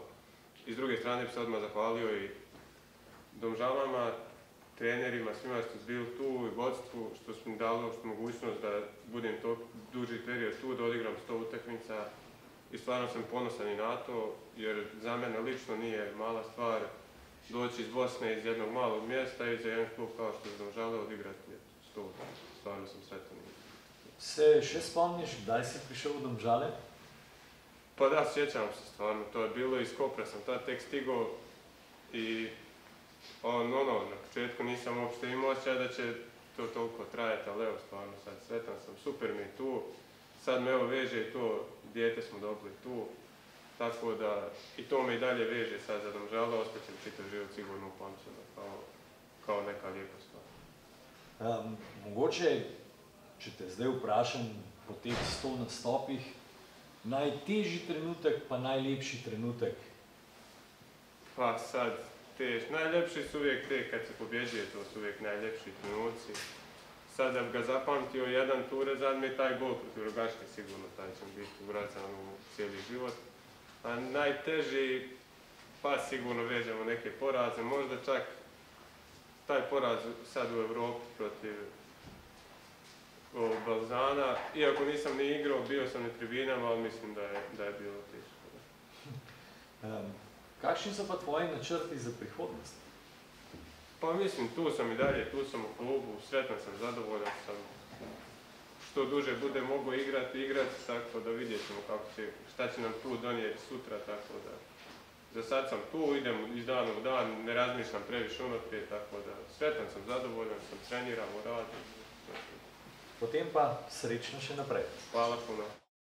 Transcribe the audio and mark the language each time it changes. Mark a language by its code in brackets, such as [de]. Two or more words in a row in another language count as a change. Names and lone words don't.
[bs] I s druge strane bi se odmah zahvalio i Domžalama, trenerima, svima što su bili tu i vodstvu, što su mi dali mogućnost da budem to duži period tu, da odigram 100 utakmica i stvarno sam ponosan i na to, jer za mene lično nije mala stvar doći iz Bosne, iz jednog malog mjesta i za jedan klub kao što je Domžale odigrati 100 utakmica. Stvarno sam sretan. [sl] Se še spomniš, kdaj si prišel v Domžale? [bs] Pa da, sjećam se stvarno, to je bilo iz Kopra sam tad tek stigao i na početku nisam uopšte imao osjećaj da će to toliko trajati, ali evo stvarno sad sretan sam, super mi je tu, sad me evo veže i to, dijete smo dobili tu, tako da i to me i dalje veže sad za Domžale, ostaćem čitav život sigurno upamćeno kao neka lijepa stvar. [sl] Mogoče, če te zdaj vprašam po teh 100 nastopih, najtežji trenutek pa najlepši trenutek? [bs] Pa sad, najljepši su uvijek te kad se pobjeđuje, to su uvijek najljepši trenuci. Sad da bi ga zapamtio jedan turezan mi je taj gol protiv Rogaške sigurno, taj će biti uracan u cijeli život. A najteži, pa sigurno vežemo neke poraze, možda čak taj poraz sad u Evropi protiv Balzana, iako nisam ni igrao, bio sam na tribinama, ali mislim da je bilo teško. [sl] Kakšni so pa tvoji načrti za prihodnost? [bs] Pa mislim, tu sam i dalje, tu sam u klubu, sretan sam, zadovoljan sam. Što duže bude mogu igrati, tako da vidjet ćemo šta će nam tu donijeti sutra, tako da za sad sam tu, idem iz dana u dan, ne razmišljam previše unaprijed, tako da sretan sam, zadovoljan sam, treniramo, radim. [sl] Potem pa srečno še naprej. [bs] Hvala puno.